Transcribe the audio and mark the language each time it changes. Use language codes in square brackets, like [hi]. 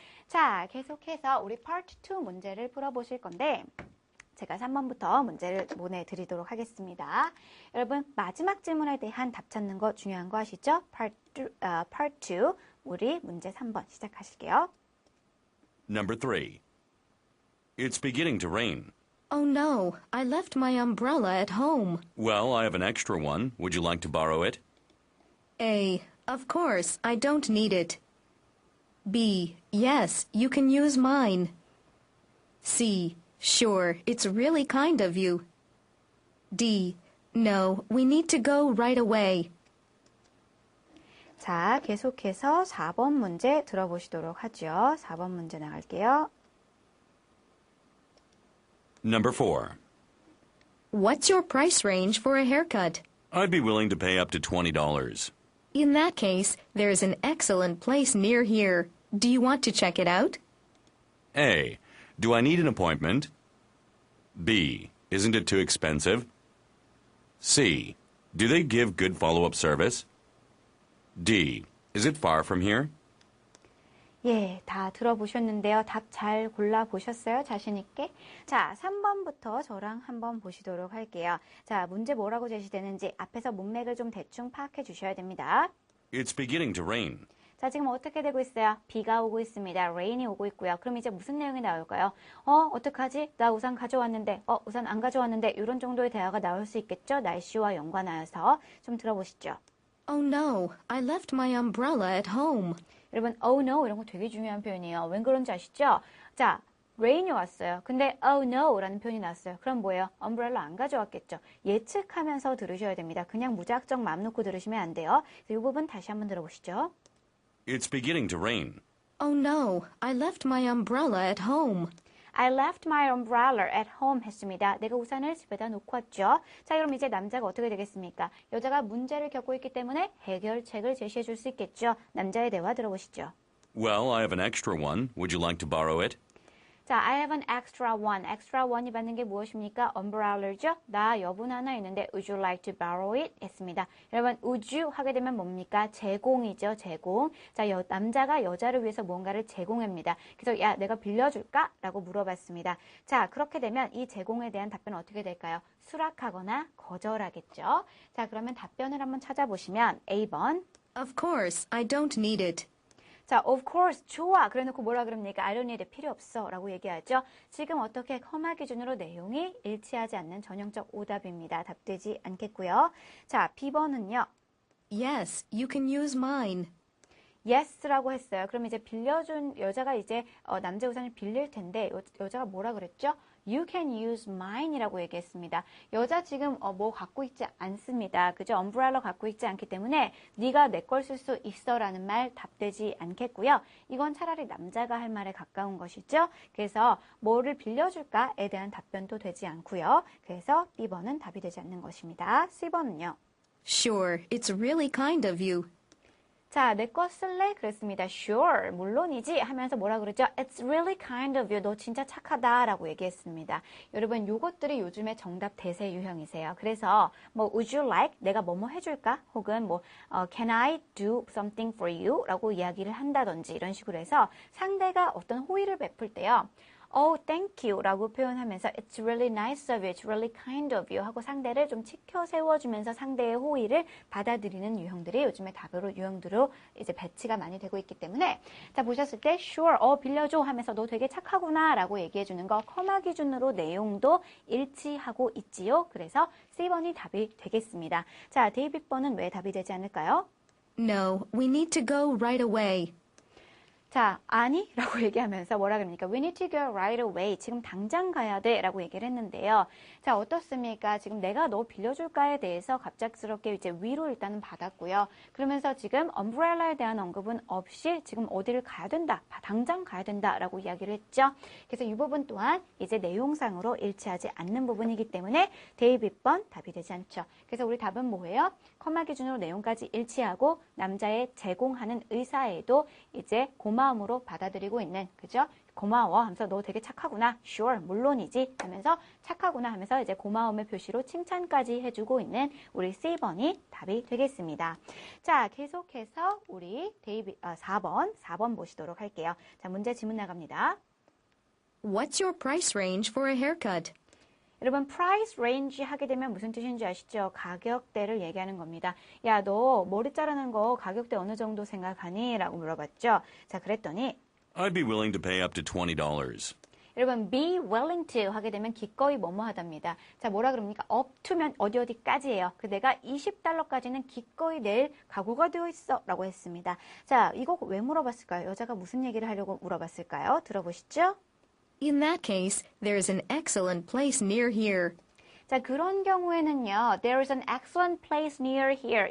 [ko] 자, 계속해서 우리 Part 2 문제를 풀어보실 건데 제가 3번부터 문제를 보내드리도록 하겠습니다. 여러분, 마지막 질문에 대한 답 찾는 거 중요한 거 아시죠? Part 2, 우리 문제 3번 시작하실게요. [en] Number 3. It's beginning to rain. Oh no, I left my umbrella at home. Well, I have an extra one. Would you like to borrow it? A. Of course, I don't need it. B. Yes, you can use mine. C. Sure, it's really kind of you. D. No, we need to go right away. [ko] 자, 계속해서 4번 문제 들어보시도록 하죠. 4번 문제 나갈게요. [en] Number 4. What's your price range for a haircut? I'd be willing to pay up to $20. In that case, there's an excellent place near here. Do you want to check it out? A. Do I need an appointment? B. Isn't it too expensive? C. Do they give good follow-up service? D. Is it far from here? [ko] 예, 다 들어보셨는데요. 답 잘 골라보셨어요? 자신있게? 자, 3번부터 저랑 한번 보시도록 할게요. 자, 문제 뭐라고 제시되는지 앞에서 문맥을 좀 대충 파악해 주셔야 됩니다. [en] It's beginning to rain. [ko] 자, 지금 어떻게 되고 있어요? 비가 오고 있습니다. rain이 오고 있고요. 그럼 이제 무슨 내용이 나올까요? 어떡하지? 나 우산 가져왔는데, 우산 안 가져왔는데, 이런 정도의 대화가 나올 수 있겠죠? 날씨와 연관하여서 좀 들어보시죠. [en] Oh no, I left my umbrella at home. [ko] 여러분, oh no 이런 거 되게 중요한 표현이에요. 웬 그런지 아시죠? 자, rain이 왔어요. 근데 oh no 라는 표현이 나왔어요. 그럼 뭐예요? umbrella 안 가져왔겠죠. 예측하면서 들으셔야 됩니다. 그냥 무작정 마음 놓고 들으시면 안 돼요. 그래서 이 부분 다시 한번 들어보시죠. [en] It's beginning to rain. Oh no, I left my umbrella at home. I left my umbrella at home [ko] 했습니다. 내가 우산을 집에다 놓고 왔죠. 자, 그럼 이제 남자가 어떻게 되겠습니까? 여자가 문제를 겪고 있기 때문에 해결책을 제시해 줄 수 있겠죠. 남자의 대화 들어보시죠. [en] Well, I have an extra one. Would you like to borrow it? [ko] 자, [en] I have an extra one. [ko] extra one이 받는 게 무엇입니까? umbrella죠. 나 여분 하나 있는데 [en] would you like to borrow it? [ko] 했습니다. 여러분, would you 하게 되면 뭡니까? 제공이죠, 제공. 자, 남자가 여자를 위해서 뭔가를 제공합니다. 그래서 야, 내가 빌려줄까? 라고 물어봤습니다. 자, 그렇게 되면 이 제공에 대한 답변은 어떻게 될까요? 수락하거나 거절하겠죠. 자, 그러면 답변을 한번 찾아보시면 A번. [en] Of course, I don't need it. [ko] 자, of course, 좋아. 그래놓고 뭐라 그럽니까? [en] I don't need it, [ko] 필요 없어. 라고 얘기하죠. 지금 어떻게 커마 기준으로 내용이 일치하지 않는 전형적 오답입니다. 답되지 않겠고요. 자, B번은요. [en] Yes, you can use mine. [ko] yes라고 했어요. 그럼 이제 빌려준 여자가 이제 남자 우산을 빌릴 텐데 여자가 뭐라 그랬죠? [en] You can use mine [ko] 이라고 얘기했습니다. 여자 지금 뭐 갖고 있지 않습니다. 그죠? umbrella 갖고 있지 않기 때문에 네가 내 걸 쓸 수 있어라는 말 답되지 않겠고요. 이건 차라리 남자가 할 말에 가까운 것이죠. 그래서 뭐를 빌려줄까에 대한 답변도 되지 않고요. 그래서 B번은 답이 되지 않는 것입니다. C번은요. [en] Sure, it's really kind of you. [ko] 자, 내 거 쓸래? 그랬습니다. [en] Sure, [ko] 물론이지 하면서 뭐라 그러죠? [en] It's really kind of you. [ko] 너 진짜 착하다 라고 얘기했습니다. 여러분, 요것들이 요즘에 정답 대세 유형이세요. 그래서 뭐 would you like? 내가 뭐뭐 해줄까? 혹은 뭐 [en] can I do something for you? [ko] 라고 이야기를 한다든지 이런 식으로 해서 상대가 어떤 호의를 베풀 때요. [en] Oh, thank you [ko] 라고 표현하면서 [en] It's really nice of you, it's really kind of you [ko] 하고 상대를 좀 치켜 세워주면서 상대의 호의를 받아들이는 유형들이 요즘에 답으로 유형들로 이제 배치가 많이 되고 있기 때문에 자 보셨을 때 [en] sure, [ko] 빌려줘 하면서 너 되게 착하구나 라고 얘기해주는 거 커마 기준으로 내용도 일치하고 있지요. 그래서 C번이 답이 되겠습니다. 자, 데이빗번은 왜 답이 되지 않을까요? [en] No, we need to go right away. [ko] 자, 아니? 라고 얘기하면서 뭐라 그럽니까? [en] We need to go right away. [ko] 지금 당장 가야 돼. 라고 얘기를 했는데요. 자, 어떻습니까? 지금 내가 너 빌려줄까에 대해서 갑작스럽게 이제 위로 일단은 받았고요. 그러면서 지금 umbrel라에 대한 언급은 없이 지금 어디를 가야 된다. 당장 가야 된다. 라고 이야기를 했죠. 그래서 이 부분 또한 이제 내용상으로 일치하지 않는 부분이기 때문에 데이빗번 답이 되지 않죠. 그래서 우리 답은 뭐예요? 커마 기준으로 내용까지 일치하고 남자의 제공하는 의사에도 이제 고마움으로 받아들이고 있는, 그죠? 고마워 하면서 너 되게 착하구나. [en] Sure, [ko] 물론이지 하면서 착하구나 하면서 이제 고마움의 표시로 칭찬까지 해주고 있는 우리 C번이 답이 되겠습니다. 자, 계속해서 우리 4번 보시도록 할게요. 자, 문제 지문 나갑니다. [en] What's your price range for a haircut? [ko] 여러분, price range 하게 되면 무슨 뜻인지 아시죠? 가격대를 얘기하는 겁니다. 야, 너 머리 자르는 거 가격대 어느 정도 생각하니? 라고 물어봤죠. 자, 그랬더니 [en] I'd be willing to pay up to $20. [ko] 여러분, be willing to 하게 되면 기꺼이 뭐뭐 하답니다. 자, 뭐라 그럽니까? up to면 어디까지예요? 그 내가 $20까지는 기꺼이 낼 각오가 되어 있어 라고 했습니다. 자, 이거 왜 물어봤을까요? 여자가 무슨 얘기를 하려고 물어봤을까요? 들어보시죠. [en] In that case, there's an excellent place near here. [ko] 자, 그런 경우에는요. [en] There is an excellent place near here.